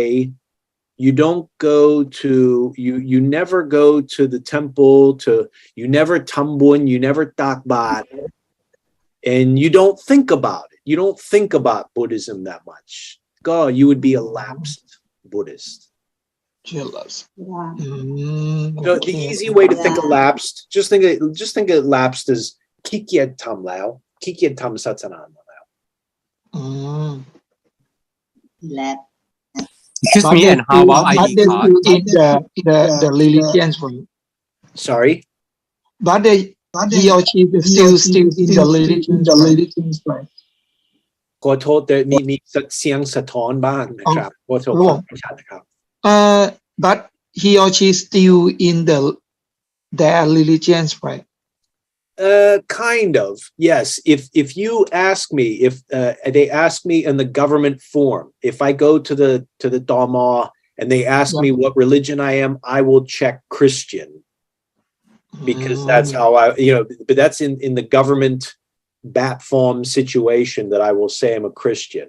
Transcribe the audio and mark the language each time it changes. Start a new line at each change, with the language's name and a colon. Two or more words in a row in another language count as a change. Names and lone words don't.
English: You don't go to, you never go to the temple, you never tambun, you never takbat, and you don't think about it. You don't think about Buddhism that much. God, you would be a lapsed Buddhist. Jealous. So the easy way to think of lapsed, just think of lapsed as
Thai: ขี้เกียจทำแล้ว, ขี้เกียจทำศาสนาแล้ว.
English: Lap. Excuse me, and how about ID card? The religions for you. Sorry? But he or she is still in the religions, right?
Thai: ขอโทษแต่มีเสียงสะท้อนบ้างนะครับขอโทษไม่ชัดนะครับ
English: but he or she is still in their religions, right? Kind of, yes. If you ask me, if they ask me in the government form, if I go to the Dharma and they ask me what religion I am, I will check Christian because that's how but that's in the government bat form situation that I will say I'm a Christian.